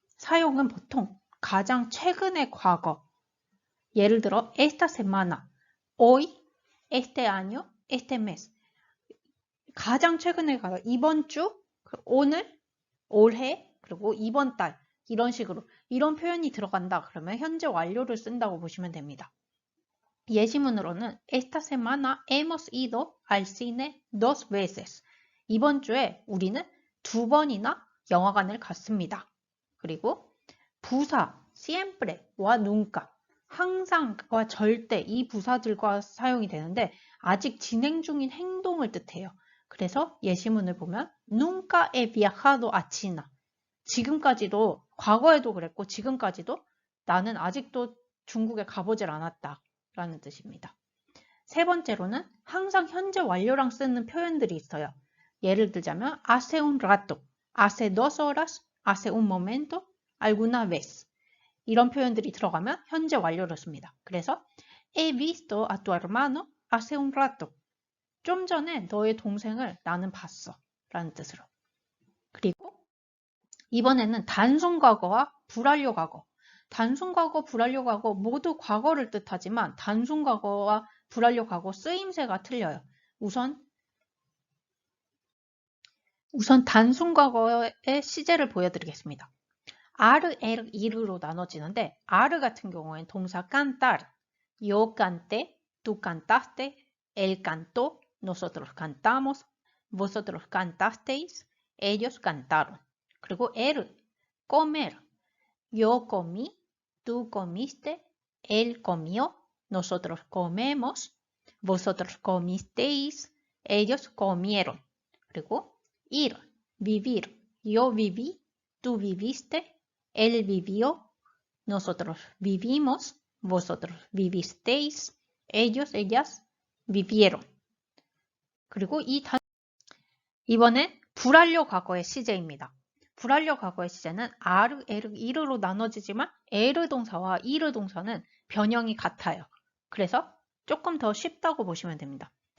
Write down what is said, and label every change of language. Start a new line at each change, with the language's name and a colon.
Korean: 사용은 보통 가장 최근의 과거, 예를 들어
Spanish: esta semana, hoy, este año, este mes.
Korean: 가장 최근의 과거, 이번 주, 오늘, 올해, 그리고 이번 달 이런 식으로 이런 표현이 들어간다 그러면 현재 완료를 쓴다고 보시면 됩니다. 예시문으로는
Spanish: Esta semana hemos ido al cine 2 veces.
Korean: 이번 주에 우리는 2번이나 영화관을 갔습니다. 그리고 부사 siempre와 nunca, 항상과 절대 이 부사들과 사용이 되는데 아직 진행 중인 행동을 뜻해요. 그래서 예시문을 보면
Spanish: nunca he viajado a China.
Korean: 지금까지도 과거에도 그랬고 지금까지도 나는 아직도 중국에 가보질 않았다 라는 뜻입니다. 세 번째로는 항상 현재 완료랑 쓰는 표현들이 있어요. 예를 들자면
Spanish: hace un rato, hace 2 horas, hace un momento, alguna vez
Korean: 이런 표현들이 들어가면 현재 완료를 씁니다. 그래서
Spanish: he visto a tu hermano hace un rato.
Korean: 좀 전에 너의 동생을 나는 봤어 라는 뜻으로. 그리고 이번에는 단순 과거와 불완료 과거. 단순 과거, 불완료 과거 모두 과거를 뜻하지만 단순 과거와 불완료 과거 쓰임새가 틀려요. 우선 단순 과거의 시제를 보여드리겠습니다.
Spanish: are, er, ir로 나눠지는데 are
Korean: 같은 경우에는 동사
Spanish: cantar, yo canté, tú cantaste, él cantó, nosotros cantamos, vosotros cantasteis, ellos cantaron.
Korean: 그리고
Spanish: er, comer, yo comí, tú comiste, él comió, nosotros comemos, vosotros comisteis, ellos comieron.
Korean: 그리고
Spanish: ir, vivir, yo viví, tú viviste, él vivió, nosotros vivimos, vosotros vivisteis, ellos, ellas vivieron.
Korean: 그리고 이번엔 불완료 과거의 시제입니다. 불완료 과거의 시제는 are, er, i르로 나눠지지만 er 동사와 ir 동사는 변형이 같아요. 그래서 조금 더 쉽다고 보시면 됩니다.